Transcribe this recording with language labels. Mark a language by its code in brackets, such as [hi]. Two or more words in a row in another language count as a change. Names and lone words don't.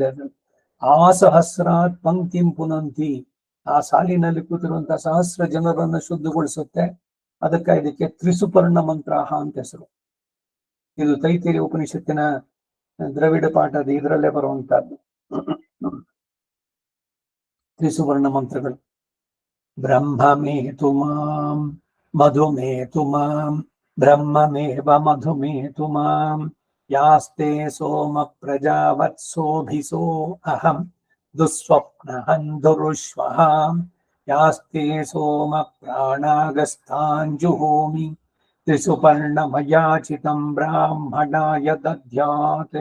[kn] ಅದು [sa] ಆ ಸಹಸ್ರಾತ್ ಪಂಕ್ತಿಂ ಪುನಂತಿ, [kn] ಆ ಸಾಲಿನಲ್ಲಿ ಕೂತಿರುವಂತಹ ಸಹಸ್ರ ಜನರನ್ನ ಶುದ್ಧಗೊಳಿಸುತ್ತೆ. ಇದಕ್ಕೆ ತ್ರಿಸುಪರ್ಣ ಮಂತ್ರ ಅಂತ ಹೆಸರು. ಇದು ತೈತಿರಿಯ ಉಪನಿಷತ್ತಿನ ದ್ರವಿಡ ಪಾಠದ ಇದರಲ್ಲೇ ಬರುವಂತಹದ್ದು ತ್ರಿಸುವರ್ಣ ಮಂತ್ರಗಳು. [sa] ಬ್ರಹ್ಮಮೇತು ಮಾಂ ಮಧುಮೇತು ಮಾಂ ಬ್ರಹ್ಮಮೇವ ಮಧುಮೇತು ಮಾಂ ಯಾಸ್ತೆ ಸೋಮ ಪ್ರಜಾವತ್ಸೋಭಿಸೋ ಅಹಂ ದುಸ್ವಪ್ನಹಂಧುರುಶ್ವಃ ಯಾಸ್ತೆ ಸೋಮ ಪ್ರಾಣಾಗಸ್ತಾಂಜುಹೋಮಿ ತ್ರಿಸುಪರ್ಣಮಯಾಚಿತಂ ಬ್ರಾಹ್ಮಣಾಯ ದದ್ಯಾತ್.